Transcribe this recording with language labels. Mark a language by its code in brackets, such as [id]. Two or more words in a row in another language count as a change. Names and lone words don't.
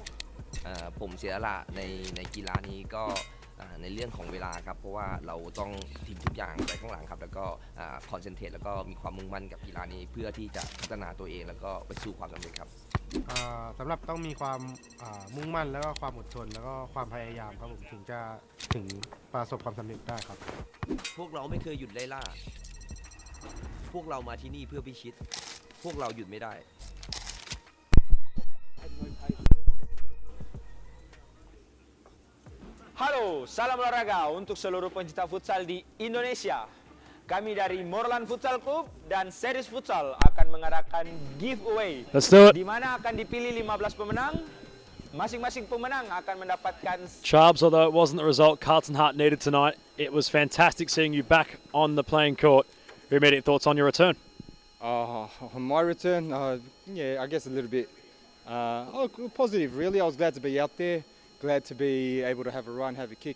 [th] ผมเสียสละในกีฬานี้ก็ในเรื่องของเวลาครับเพราะว่าเราต้องทิ้งทุกอย่างไปข้างหลังครับแล้วก็คอนเซนเทรตแล้วก็มีความมุ่งมั่นกับกีฬานี้เพื่อที่จะพัฒนาตัวเองแล้วก็ไปสู่ความสำเร็จครับ สำหรับต้องมีความมุ่งมั่นแล้วก็ความอดทนแล้วก็ความพยายามครับผมถึงประสบความสำเร็จได้ครับ พวกเราไม่เคยหยุดไล่ล่าพวกเรามาที่นี่เพื่อพิชิตพวกเราหยุดไม่ได้ [id] Halo, salam olahraga untuk seluruh pencinta futsal di Indonesia. Kami dari Morlan Futsal Club dan Series Futsal akan mengadakan giveaway. Di mana akan dipilih 15 pemenang. Masing-masing pemenang akan mendapatkan. [en] Chubbs, although it wasn't the result Carlton Heart needed tonight, it was fantastic seeing you back on the playing court. Your immediate thoughts on your return? On my return, yeah, I guess a little bit positive really. I was glad to be out there. Glad to be able to have a run, have a kick.